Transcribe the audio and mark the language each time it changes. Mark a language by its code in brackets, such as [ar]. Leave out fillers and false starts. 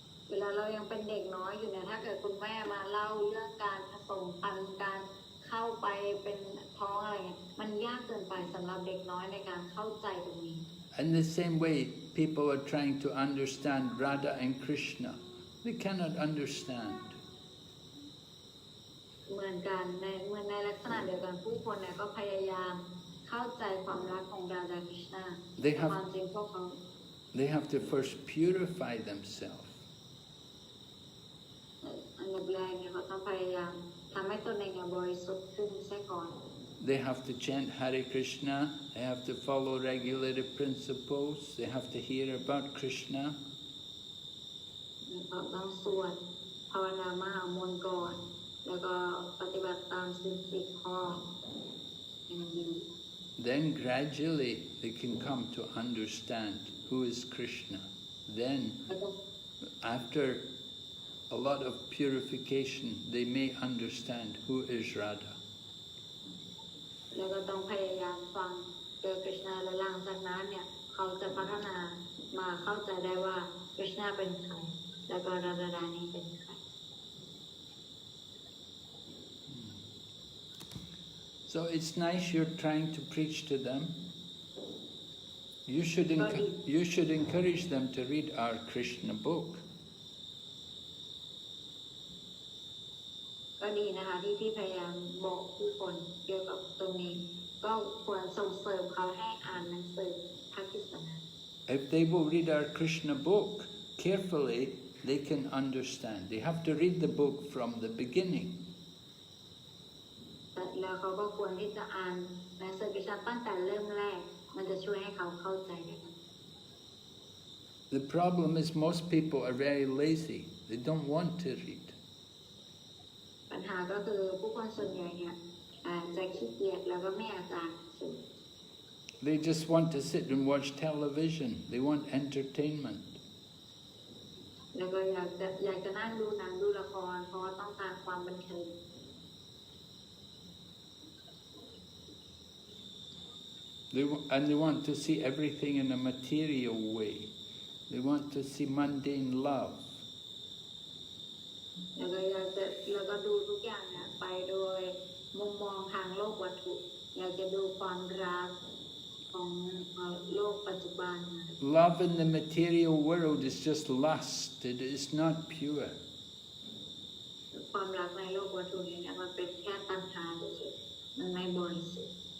[th] เวลาเรายังเป็นเด็กน้อยอยู่เนี่ยถ้าเกิดคุณแม่มาเล่าเรื่องการผสมพันธุ์การเข้าไปเป็นท้องอะไรเงี้ยมันยากเกินไปสำหรับเด็กน้อยในการเข้าใจตรงนี้ [en] In the same way, people are trying to understand Radha and Krishna. They cannot understand. [th] เหมือนกันในลักษณะเดียวกันผู้คนเนี่ยก็พยายามเข้าใจความรักของราดาคริชนาความจริงพวกเขา [en] They have to first purify themselves. [th] อันดับแรกเนี่ยเขาต้องพยายามทำให้ตนเองบริสุทธิ์ขึ้นซะก่อน [en] They have to chant Hare Krishna. They have to follow regulative principles. They have to hear about Krishna. [th] เขาต้องสวดภาวนามหามนต์ก่อนแล้วก็ปฏิบัติตามสิ่ง10 ข้ออย่างนี้ [en] Then gradually they can come to understand who is Krishna. Then, after a lot of purification, they may understand who is Radha. [th] แล้วก็ต้องพยายามฟังเจอคริชนาและหลังจากนั้นเนี่ยเขาจะพัฒนามาเข้าใจได้ว่าคริชนาเป็นใครแล้วก็ราดานี้เป็นใคร [en] So it's nice you're trying to preach to them. you should encourage them to read our Krishna book. [th] ก็ดีนะคะที่พยายามบอกผู้คนเกี่ยวกับตรงนี้ก็ควรส่งเสริมเขาให้อ่านหนังสือพระกฤษณา [en] If they will read our Krishna book carefully, they can understand. They have to read the book from the beginning. [th] แล้วเขาก็ควรที่จะอ่านหนังสือพระคัมภีร์ตั้งแต่เริ่มแรกมันจะช่วยให้เขาเข้าใจได้ [en] The problem is most people are very lazy. They don't want to read. [th] ปัญหาก็คือผู้คนส่วนใหญ่เนี่ยจะขี้เกียจแล้วก็ไม่อยากจะอ่านหนังสือ [en] They just want to sit and watch television. They want entertainment. [th] แล้วก็อยากจะนั่งดูหนังดูละครเพราะว่าต้องการความบันเทิง [en] They want to see everything in a material way. They want to see mundane love. [th] แล้วก็ดูทุกอย่างเนี่ยไปโดยมุมมองทางโลกวัตถุอยากจะดูความรักของโลกปัจจุบัน [en] Love in the material world is just lust. It is not pure. [th] ความรักในโลกวัตถุนี้เนี่ยมันเป็นแค่ตัณหาเฉยๆมันไม่บริสุทธิ์